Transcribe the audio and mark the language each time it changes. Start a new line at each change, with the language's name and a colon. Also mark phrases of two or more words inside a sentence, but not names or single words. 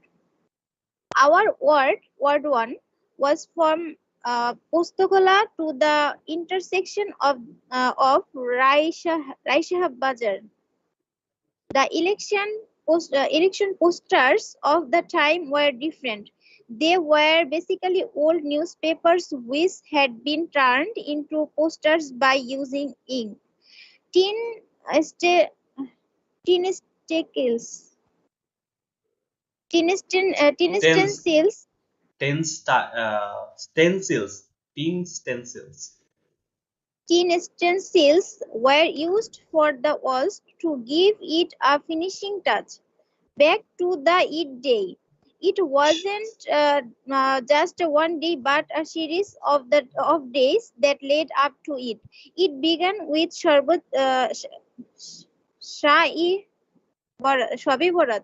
English: Our Ward 1, was from Pustokola to the intersection of Raishahab Bazar. The election posters of the time were different. They were basically old newspapers which had been turned into posters by using ink. Tin sta- tin stacles, tin stencils. Stencils. Tin stencils were used for the walls to give it a finishing touch. Back to the Eid day. It wasn't just one day, but a series of days that led up to it. It began with Sharbat Shai Shabe Borat.